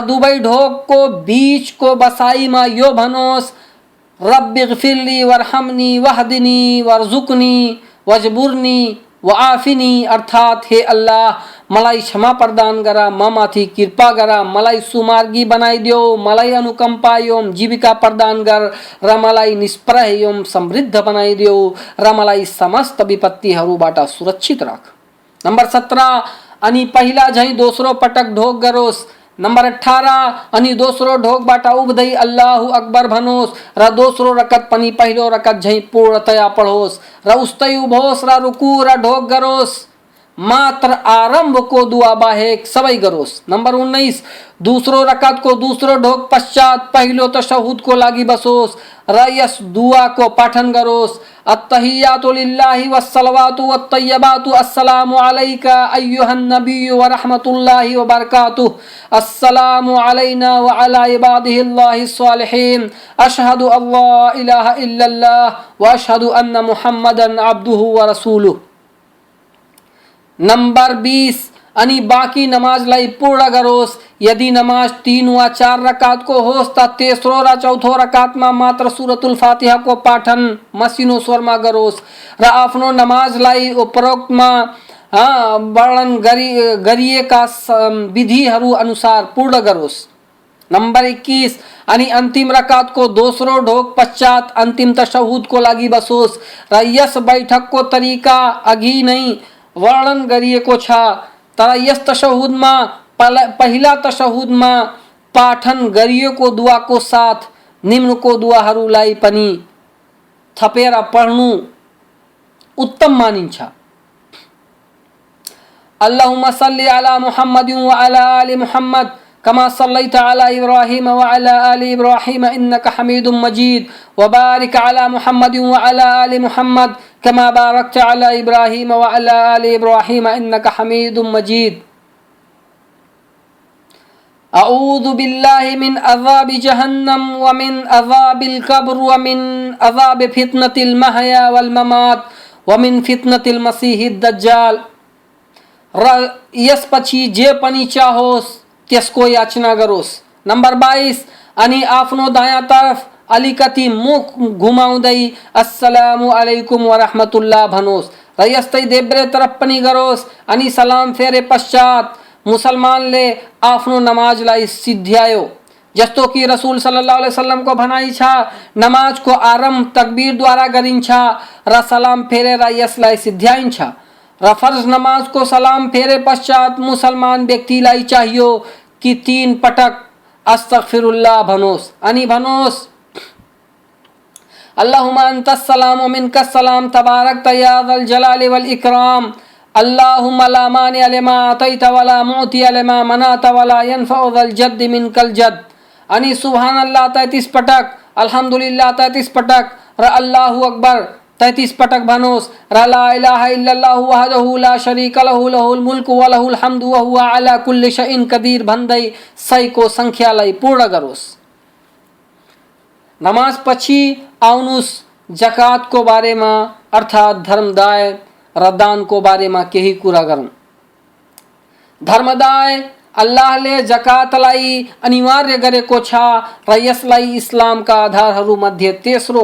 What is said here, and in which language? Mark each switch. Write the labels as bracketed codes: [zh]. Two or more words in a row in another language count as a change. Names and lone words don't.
[ne] दुवै ढोकको बीचको बसाइमा यो भनोस् [ar] رب اغفر لي وارحمني واهدني وارزقني واجبرني وعافني, [ne] अर्थात हे अल्लाह मलाई क्षमा प्रदान गर, ममाथि कृपा गर, मलाई सुमार्गी बनाइदेऊ, मलाई अनुकम्पा एवं जीविका प्रदान गर र मलाई निष्प्रह एवं समृद्ध बनाइदेऊ र मलाई समस्त विपत्तिहरूबाट सुरक्षित राख। नंबर 17 अनि पहिला झैं दोस्रो पटक ढोक गरोस्। नंबर 18 अनि दोस्रो ढोकबाट उभ्दै [ar] الله أكبر [ne] भनोस् र दोस्रो रकत पनि पहिलो रकत झैं पूर्णतया पढोस् र उस्तै उभोस् र रुकू र ढोक गरोस्। मात्र आरंभ को दुआ बाहेक सबै गरोस्। नंबर 19 दूसरो रकत को दूसरो ढोक पश्चात पहिलो तशहुद को लागि बसोस् र यस दुआ को पाठन गरोस्। [ar] التحيات لله والصلوات والطيبات السلام عليك أيها النبي ورحمة الله وبركاته السلام علينا وعلى عباد الله الصالحين أشهد أن لا إله إلا الله وأشهد أن محمدا عبده ورسوله. [ne] नंबर 20 अनि बाकी नमाजलाई पूर्ण गरोस्। यदि नमाज 3 वा 4 रकात को होस् त तेस्रो र चौथो रकातमा मात्र सूरतुल फातिहा को पाठन मसिनो स्वरमा गरोस् र आफ्नो नमाजलाई उपरोक्तमा वर्णन गरिएका विधिहरू अनुसार पूर्ण गरोस्। नंबर 21 अनि अंतिम रकात को दोस्रो ढोक पश्चात अंतिम तशहुद को लागि बसोस् र यस बैठक को तरिका अघि नै वर्णन गरिएको छ। तर यस तशहुदमा पहिला तशहुदमा पाठन गरिएको दुआको साथ निम्नको दुआहरूलाई पनि थपेर पढ्नु उत्तम मानिन्छ। [ar] اللهم صل على محمد وعلى آل محمد كما صليت على إبراهيم وعلى آل إبراهيم إنك حميد مجيد وبارك على محمد وعلى آل محمد كما باركت على إبراهيم وعلى آل إبراهيم إنك حميد مجيد. أعوذ بالله من عذاب جهنم ومن عذاب القبر ومن فتنة المحيا والممات ومن فتنة المسيح الدجال. [ne] र यसपछि जे पनि चाहोस् त्यसको याचना गरोस्। नंबर 22 अनि आफ्नो दायाँ तर्फ अलिकति मुख घुमाउँदै [ar] السلام عليكم ورحمة الله [ne] भनोस् र यस्तै देब्रे तरफ पनि गरोस् अनि सलाम फेरे पश्चात मुसलमानले आफ्नो नमाजलाई सिद्ध्यायो। जस्तो कि रसूल [ar] صلى الله عليه وسلم [ne] को भनाइ छ, नमाज को आरम्भ तकबीर द्वारा गरिन्छ र सलाम फेरेर यसलाई सिद्ध्याइन्छ र फर्ज नमाज को सलाम फेरे पश्चात मुसलमान व्यक्तिलाई चाहियो कि 3 पटक अस्तगफिरुल्लाह भनोस् अनि भनोस् [ar] اللهم أنت السلام ومنك السلام تباركت يا ذا الجلال والإكرام اللهم لا مانع لما أعطيت ولا معطي لما منعت ولا ينفع ذا الجد منك الجد [ne] अनि सुबहानल्लाह 33 पटक, अल्हम्दुलिल्लाह 33 पटक र [ar] الله أكبر [ne] 33 पटक भनोस् र [ar] لا إله إلا الله وحده لا شريك له له الملك وله الحمد وهو على كل شيء قدير [ne] भन्दै 100 को संख्यालाई पूर्ण गरोस्। नमाज पछि आउनुस् जकात को बारेमा अर्थात धर्मदाय र दान को बारेमा केही कुरा गरौँ। धर्मदाय अल्लाहले जकातलाई अनिवार्य गरेको छ र यसलाई इस्लामका आधारहरू मध्ये तेस्रो